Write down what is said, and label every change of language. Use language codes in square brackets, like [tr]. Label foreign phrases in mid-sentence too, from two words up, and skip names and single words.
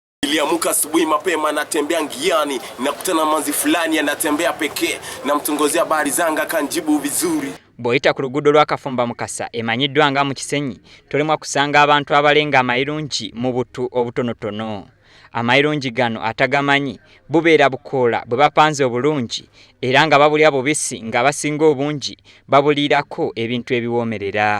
[sw] Niliamuka asubuhi mapema natembea ngiani, nakutana manzi fulani anatembea pekee, namtongozea habari zanga kanjibu vizuri. [lg] Boyita ku luguudo lwa Kafumba Mukasa emanyiddwa nga mu Kisenyi tolemwa kusanga abantu abalenga amayirungi mu butu obutonotono. Amayirungi gano atagamanyi bubeera bukoola bwe bapanze obulungi era nga babulya bubisi nga basinga obungi babulirako ebintu ebiwoomerera.